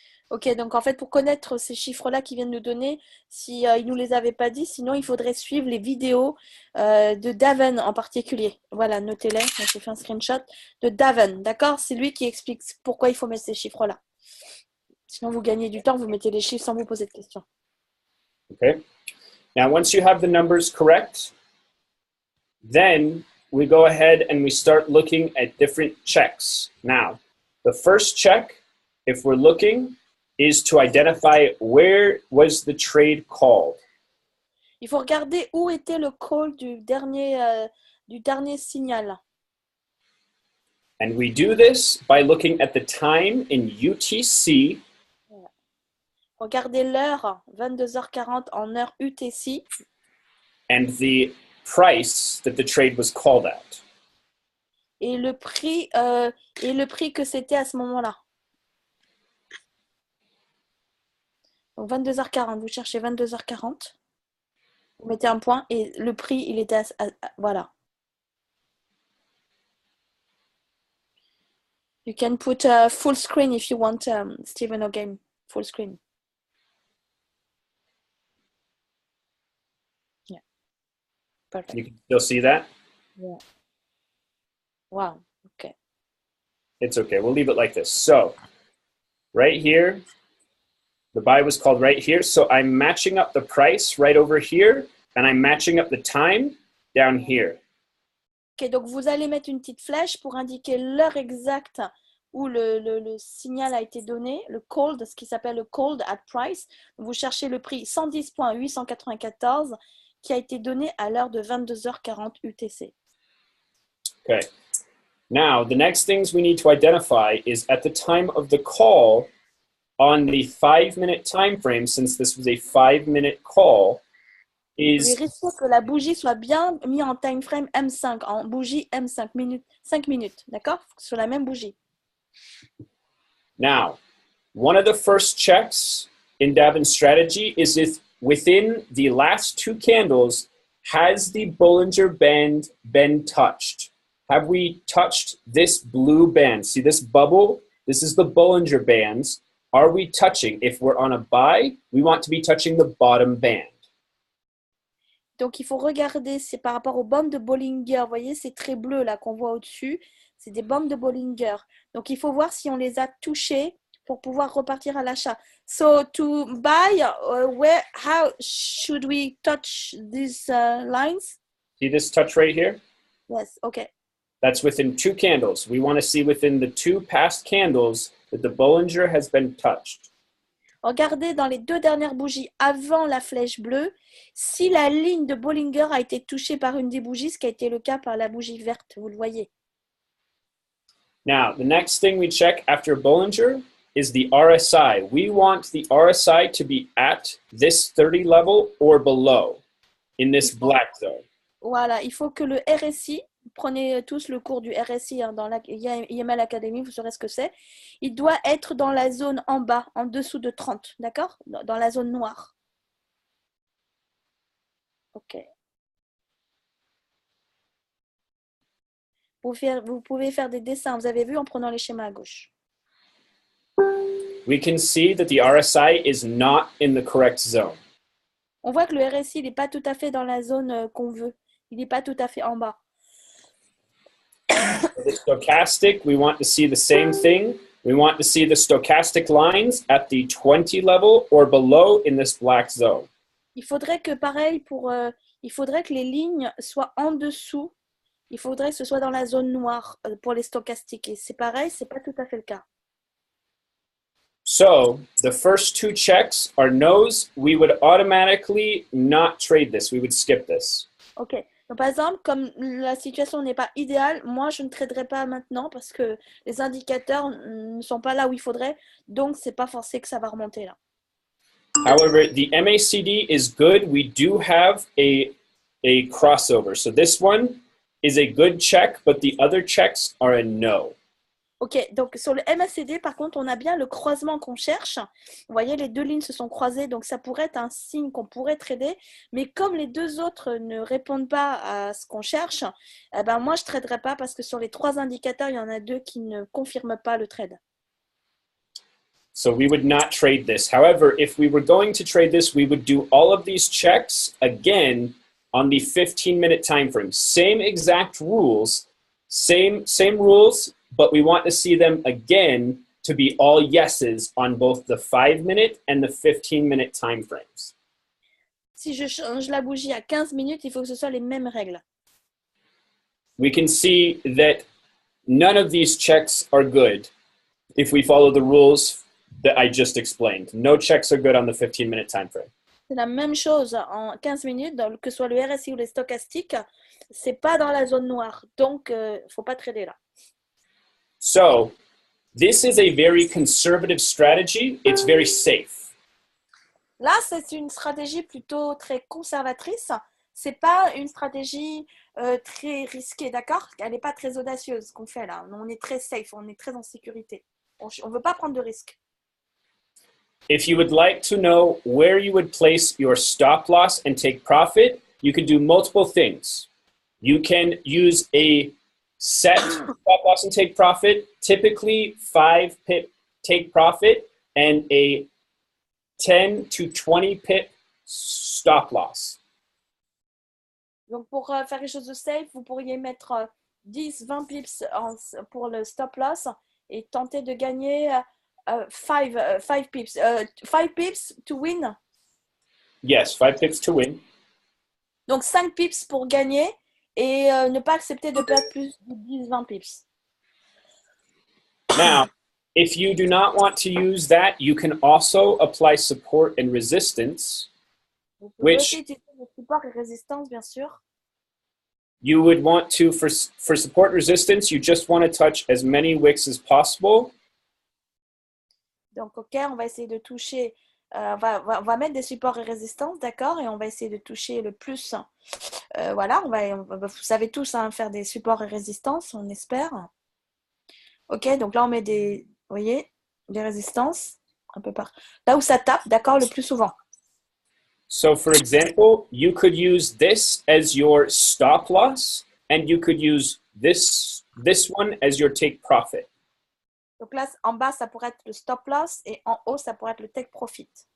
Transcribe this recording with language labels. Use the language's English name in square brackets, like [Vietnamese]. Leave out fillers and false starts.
[French] Ok, donc en fait, pour connaître ces chiffres-là qu'ils viennent nous donner, si ils nous les avaient pas dit, sinon il faudrait suivre les vidéos de Davin en particulier. Voilà, notez-les. J'ai fait un screenshot de Davin, d'accord? C'est lui qui explique pourquoi il faut mettre ces chiffres-là. Sinon, vous gagnez du temps, vous mettez les chiffres sans vous poser de questions. [English] Okay. Now, once you have the numbers correct, then we go ahead and we start looking at different checks. Now, the first check, if we're looking, is to identify where was the trade called. [French] Il faut regarder où était le call du dernier signal. [English] And we do this by looking at the time in UTC. [French] Regardez l'heure, 22h40 en heure UTC. [English] And the price that the trade was called at. [French] Et le prix que c'était à ce moment-là. Donc 22h40, vous cherchez 22h40. Vous mettez un point et le prix, il était voilà. [English] You can put a full screen if you want, Stephen or game. Full screen. Yeah. Perfect. You can still see that? Yeah. Wow. Okay. It's okay. We'll leave it like this. So, right here, the buy was called right here. So I'm matching up the price right over here, and I'm matching up the time down here. [French] Ok, donc vous allez mettre une petite flèche pour indiquer l'heure exacte où le signal a été donné, le called, ce qui s'appelle le [English] called at price. [French] Vous cherchez le prix 110.894 qui a été donné à l'heure de 22h40 UTC. [English] Okay. Now, the next things we need to identify is at the time of the call on the 5-minute time frame, since this was a 5-minute call, is [French] Vérifiez que la bougie soit bien mise en time frame M5, en bougie M5 minutes, 5 minutes, d'accord? Sur la même bougie. [English] now, one of the first checks in Davin's strategy is if within the last 2 candles, has the Bollinger Band been touched? Have we touched this blue band? See this bubble? This is the Bollinger Bands. Are we touching? If we're on a buy, we want to be touching the bottom band. [French] Donc, il faut regarder, c'est par rapport aux bandes de Bollinger. Vous voyez, ces traits bleus là qu'on voit au-dessus, c'est des bandes de Bollinger. Donc, il faut voir si on les a touchées pour pouvoir repartir à l'achat. [English] So, to buy, how should we touch these lines? See this touch right here? Yes, okay. That's within 2 candles. We want to see within the 2 past candles that the Bollinger has been touched. [French] Regardez dans les 2 dernières bougies avant la flèche bleue, si la ligne de Bollinger a été touchée par une des bougies, ce qui a été le cas par la bougie verte, vous le voyez. [English] Now, the next thing we check after Bollinger is the RSI. We want the RSI to be at this 30 level or below in this black zone. [French] Voilà, il faut que le RSI, prenez tous le cours du RSI hein, dans la IML Academy, vous saurez ce que c'est. Il doit être dans la zone en bas, en dessous de 30, d'accord? Dans la zone noire. Ok. Vous pouvez faire des dessins, vous avez vu en prenant les schémas à gauche. [English] We can see that the RSI is not in the correct zone. [French] On voit que le RSI n'est pas tout à fait dans la zone qu'on veut. Il n'est pas tout à fait en bas. [English] For the stochastic, we want to see the same thing. We want to see the stochastic lines at the 20 level or below in this black zone. [French] Il faudrait que pareil il faudrait que les lignes soient en dessous. Il faudrait que ce soit dans la zone noire pour les stochastiques. Et c'est pareil, c'est pas tout à fait le cas. [English] So the first 2 checks are no's. We would automatically not trade this. We would skip this. [French] Ok. Donc, par exemple, comme la situation n'est pas idéale, moi je ne traderai pas maintenant parce que les indicateurs ne sont pas là où il faudrait. Donc c'est pas forcé que ça va remonter là. [English] However, the MACD is good. We do have a crossover. So this one is a good check, but the other checks are a no. [French] Ok, donc sur le MACD, par contre, on a bien le croisement qu'on cherche. Vous voyez, les 2 lignes se sont croisées, donc ça pourrait être un signe qu'on pourrait trader. Mais comme les 2 autres ne répondent pas à ce qu'on cherche, eh ben moi, je ne traderai pas parce que sur les 3 indicateurs, il y en a 2 qui ne confirment pas le trade. [English] So we would not trade this. However, if we were going to trade this, we would do all of these checks again on the 15-minute time frame. Same exact rules, same rules, but we want to see them again to be all yeses on both the 5-minute and the 15-minute time frames. [French] Si je change la bougie à 15 minutes, il faut que ce soit les mêmes règles. [English] We can see that none of these checks are good if we follow the rules that I just explained. No checks are good on the 15-minute time frame. [French] C'est la même chose en 15 minutes, que ce soit le RSI ou les stochastiques, c'est pas dans la zone noire. Donc, faut pas trader là. [English] So, this is a very conservative strategy. It's very safe. [French] Là, c'est une stratégie plutôt très conservatrice. C'est pas une stratégie très risquée, d'accord? Elle n'est pas très audacieuse, ce qu'on fait là. On est très safe, on est très en sécurité. On ne veut pas prendre de risques. [English] If you would like to know where you would place your stop loss and take profit, you could do multiple things. You can use a set stop loss and take profit, typically 5 pip take profit, and a 10 to 20 pip stop loss. [French] Donc, pour faire les choses de safe, vous pourriez mettre 10-20 pips pour le stop loss et tenter de gagner 5 pips. [English] 5 pips to win. Yes, 5 pips to win. [French] Donc, 5 pips pour gagner et ne pas accepter de perdre plus de 10-20 pips. [English] Now, if you do not want to use that, you can also apply support and resistance, [French] Vous pouvez [English] which [French] aussi utiliser le support et résistance, bien sûr. [English] you would want to, for support and resistance, you just want to touch as many wicks as possible. [French] Donc, OK, on va essayer de toucher, on va mettre des supports et résistances, d'accord? Et on va essayer de toucher le plus. Voilà, vous savez tous hein, faire des supports et résistances, on espère. OK, donc là, on met des, vous voyez, des résistances un peu par là où ça tape, d'accord, le plus souvent. [English] So for example, you could use this as your stop loss, and you could use this one as your take profit. [French] Donc là, en bas, ça pourrait être le stop loss et en haut, ça pourrait être le take profit.